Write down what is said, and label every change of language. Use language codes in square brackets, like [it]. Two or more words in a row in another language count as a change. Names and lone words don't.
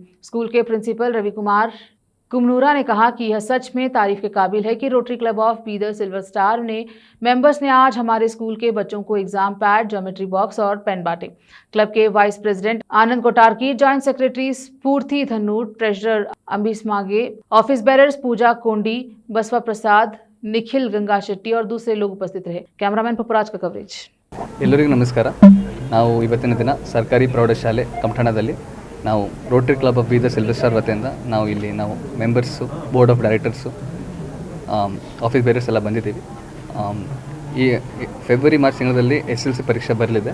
[hi] स्कूल के प्रिंसिपल रवि कुमार कुमनूरा ने कहा कि यह सच में तारीफ के काबिल है कि रोटरी क्लब ऑफ बीदर सिल्वर स्टार ने मेंबर्स ने आज हमारे स्कूल के बच्चों को [en] exam pad, geometry box [hi] और पेन बांटे। क्लब के [en] vice president [hi] आनंद कोटारकी, [en] joint secretary [hi] स्फूर्ति धन्नूर, ट्रेजरर अंबिस मागे, [en] office bearers [hi] पूजा कोंडी, बसवा प्रसाद, निखिल गंगा शेट्टी और दूसरे लोग उपस्थित रहे। कैमरामैन पपुराज का कवरेज। [kn] ಎಲ್ಲರಿಗೂ ನಮಸ್ಕಾರ। ನಾವು ಇವತ್ತಿನ ದಿನ ಸರ್ಕಾರಿ ಪ್ರೌಢಶಾಲೆ ಕಮಠಾಣದಲ್ಲಿ ನಾವು ರೋಟರಿ ಕ್ಲಬ್ ಆಫ್ ಬೀದರ್ ಸಿಲ್ವರ್ ಸ್ಟಾರ್ ವತಿಯಿಂದ ನಾವು ಮೆಂಬರ್ಸು, [en] board of directors, office bearers [kn] ಎಲ್ಲ ಬಂದಿದ್ದೀವಿ। ಈ [en] February March [kn] ತಿಂಗಳಲ್ಲಿ SSLC ಪರೀಕ್ಷೆ ಬರಲಿದೆ।